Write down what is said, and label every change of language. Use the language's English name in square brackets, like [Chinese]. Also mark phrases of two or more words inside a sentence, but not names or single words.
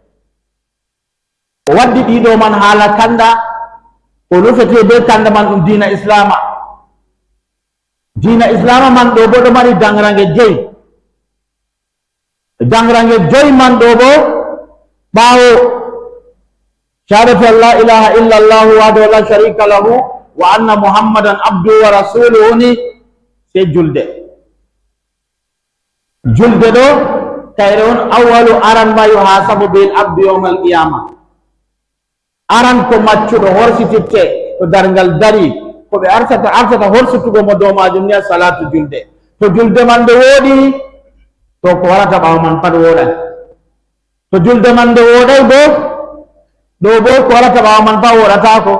[Fula] O waddi ɗiɗo man haala kanda o nufete be kanda man ɗum dina islama. Dina islama man ɗo bo ɗo mari dangrange joyi. Dangrange joyi man ɗo bo ɓaawo [Arabic] شهادة أن لا إله إلا الله وحده لا شريك له وأن محمدا عبده ورسوله [Fula] ni sai julde. Julde ɗo kayre on awwalu aran [Arabic] ما يحاسب بالعبد يوم القيامة. [Fula] Aran ko maccuɗo horsititte to dargal dari ko ɓe arsata horsitugo mo dow majum ni salatu julde. To julde man nde woɗi to ko warata ɓawo man pat woɗan. To julde man nde woɗay bo ɗo bo ko warata ɓawo man pat woɗatako.